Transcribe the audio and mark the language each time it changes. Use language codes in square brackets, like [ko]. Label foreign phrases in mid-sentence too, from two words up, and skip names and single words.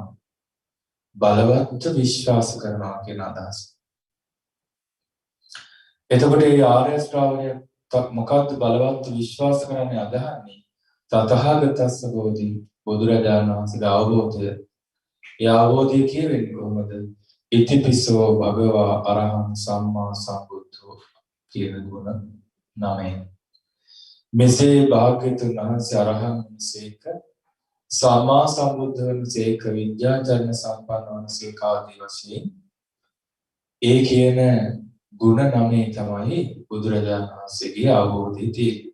[si] බලවත් විශ්වාස කරනවා කියන අදහස. එතකොට මේ ආර්ය ශ්‍රාවකය මොකක්ද බලවත් විශ්වාස කරන්නේ අදහන්නේ? [pi] තථාගතස්ස බෝධි. [si] බුදුරජාණන් වහන්සේගේ අවබෝධය. ඒ අවබෝධය කියවෙන්නේ කොහොමද? [pi] ඉතිපිසෝ භගවා අරහං සම්මා සම්බුද්ධෝ [si] කියන ගුණ 9. මෙසේ භාග්‍යවතුන් වහන්සේ අරහං වහන්සේක සම්මා සම්බුද්ධ වහන්සේක විද්‍යාචර්ය සම්පන්න වහන්සේක ආදී වශයෙන් ඒ කියන ගුණ 9 තමයි බුදුරජාණන් වහන්සේගේ අවබෝධය තියෙන්නේ.